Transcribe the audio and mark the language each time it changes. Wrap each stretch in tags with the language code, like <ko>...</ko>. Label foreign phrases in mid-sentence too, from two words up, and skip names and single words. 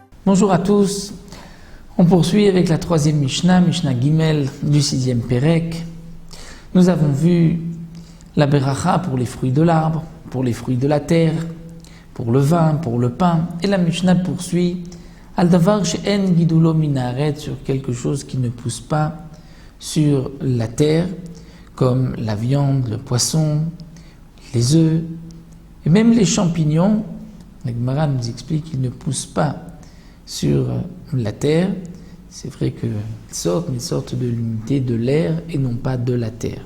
<fr>Bonjour à tous, on poursuit avec la troisième Mishnah,</fr> <he>משנה גימל</he> <fr>du sixième Pérec. Nous avons vu la beracha pour les fruits de l'arbre, pour les fruits de la terre, pour le vin, pour le pain, et la Mishnah poursuit</fr> <he>על דבר שאין גידולו מן הארץ,</he> <fr>sur quelque chose qui ne pousse pas sur la terre, comme la viande, le poisson, les œufs, et même les champignons. La Gemara nous explique qu'ils ne poussent pas sur la terre. C'est vrai qu'ils sortent de l'unité de l'air et non pas de la terre.</fr>